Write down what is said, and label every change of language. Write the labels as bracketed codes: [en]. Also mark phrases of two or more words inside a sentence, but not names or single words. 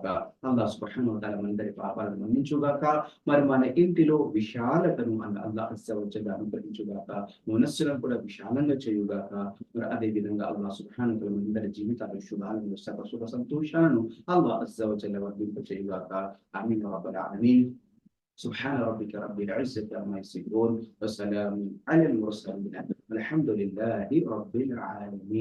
[ar] الله سبحانه وتعالى [te] మనందరి పాపాలను మన్నించుగాక. మరి మన ఇంటిలో విశాలతను [ar] الله عز وجل [te] అనుగ్రహించుగాక. మనస్సులను కూడా విశాలంగా చేయుగాక. మరి అదే విధంగా [ar] الله سبحانه وتعالى [te] మనందరి జీవితాలు శుభాలను, సుఖ సంతోషాలను [ar] الله عز وجل [te] వర్ధింప చేయుగాక. [ar] آمين يا رب العالمين. سبحان ربك رب العزة عما يصفون وسلام على المرسلين والحمد لله رب العالمين.